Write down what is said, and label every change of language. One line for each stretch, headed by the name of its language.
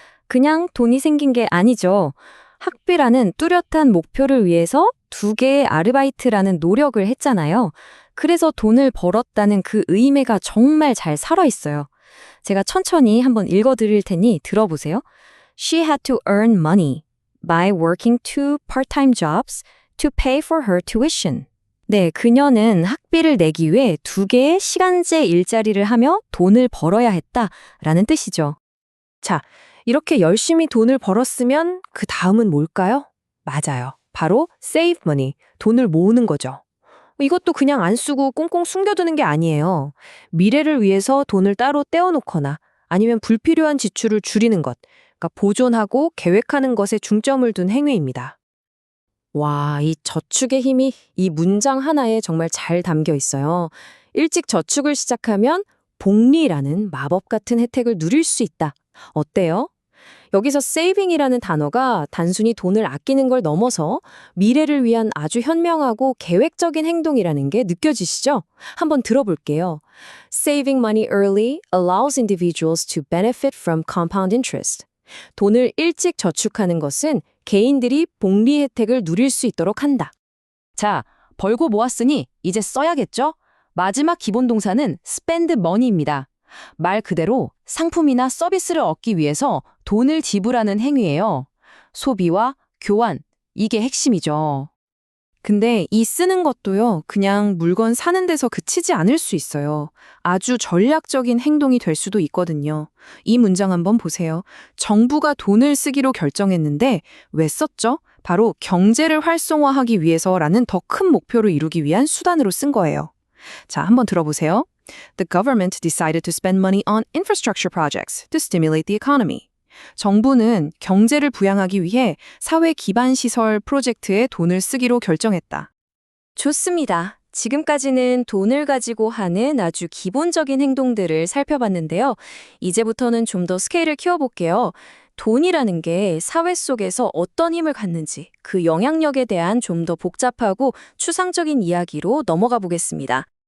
Korean: 그냥 돈이 생긴 게 아니죠. 학비라는 뚜렷한 목표를 위해서 2개의 아르바이트라는 노력을 했잖아요. 그래서 돈을 벌었다는 그 의미가 정말 잘 살아있어요. 제가 천천히 한번 읽어드릴 테니 들어보세요.
English: She had to earn money by working 2 part-time jobs to pay for her tuition.
Korean: 네, 그녀는 학비를 내기 위해 2개의 시간제 일자리를 하며 돈을 벌어야 했다라는 뜻이죠. 자, 이렇게 열심히 돈을 벌었으면 그 다음은 뭘까요? 맞아요. 바로 save money, 돈을 모으는 거죠. 이것도 그냥 안 쓰고 꽁꽁 숨겨두는 게 아니에요. 미래를 위해서 돈을 따로 떼어놓거나 아니면 불필요한 지출을 줄이는 것, 그러니까 보존하고 계획하는 것에 중점을 둔 행위입니다. 와, 이 저축의 힘이 이 문장 하나에 정말 잘 담겨 있어요. 일찍 저축을 시작하면 복리라는 마법 같은 혜택을 누릴 수 있다. 어때요? 여기서 saving이라는 단어가 단순히 돈을 아끼는 걸 넘어서 미래를 위한 아주 현명하고 계획적인 행동이라는 게 느껴지시죠? 한번 들어볼게요.
English: Saving money early allows individuals to benefit from compound interest.
Korean: 돈을 일찍 저축하는 것은 개인들이 복리 혜택을 누릴 수 있도록 한다. 자, 벌고 모았으니 이제 써야겠죠? 마지막 기본 동사는 spend money입니다. 말 그대로 상품이나 서비스를 얻기 위해서 돈을 지불하는 행위예요. 소비와 교환, 이게 핵심이죠. 근데 이 쓰는 것도요, 그냥 물건 사는 데서 그치지 않을 수 있어요. 아주 전략적인 행동이 될 수도 있거든요. 이 문장 한번 보세요. 정부가 돈을 쓰기로 결정했는데 왜 썼죠? 바로 경제를 활성화하기 위해서라는 더 큰 목표를 이루기 위한 수단으로 쓴 거예요. 자, 한번 들어보세요.
English: The government decided to spend money on infrastructure projects to stimulate the economy.
Korean: 정부는 경제를 부양하기 위해 사회 기반 시설 프로젝트에 돈을 쓰기로 결정했다. 좋습니다. 지금까지는 돈을 가지고 하는 아주 기본적인 행동들을 살펴봤는데요. 이제부터는 좀 더 스케일을 키워볼게요. 돈이라는 게 사회 속에서 어떤 힘을 갖는지 그 영향력에 대한 좀 더 복잡하고 추상적인 이야기로 넘어가 보겠습니다.